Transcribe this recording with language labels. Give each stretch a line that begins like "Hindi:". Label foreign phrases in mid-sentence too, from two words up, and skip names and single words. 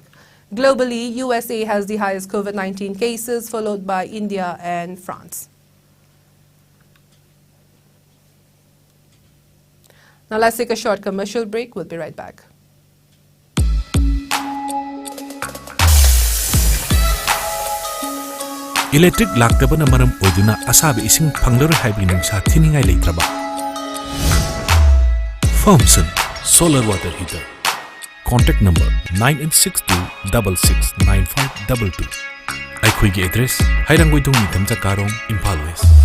English: Globally, USA has the highest COVID-19 cases, followed by India and France. Now let's take a short commercial break. We'll be right back.
Manipuri: Electric laktaba na maram oiduna asabi ising phanglaro haibi nungsa thiningai leitraba. Thomson Solar Water Heater.
English: Contact number 9862669522.
Manipuri: Aikhoigi address Hairanggoidong Nithamja Karong, Imphal West.